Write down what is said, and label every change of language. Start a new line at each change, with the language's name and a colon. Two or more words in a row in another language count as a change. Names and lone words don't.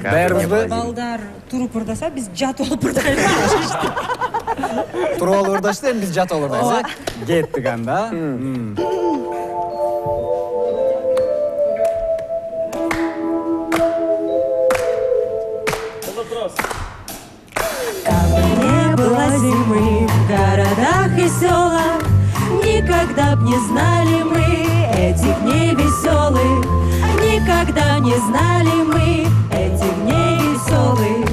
Kyrgyz: Даярбызбы? Балдар туруп ырдаса, биз жатып алып ырдайбыз. Туруп алып ырдашты, эми биз жатып алып ырдайбыз. Кеттик анда.
Russian: Не было зимы в городах и селах, никогда б не знали мы этих дней веселых, никогда не знали мы этих дней веселых.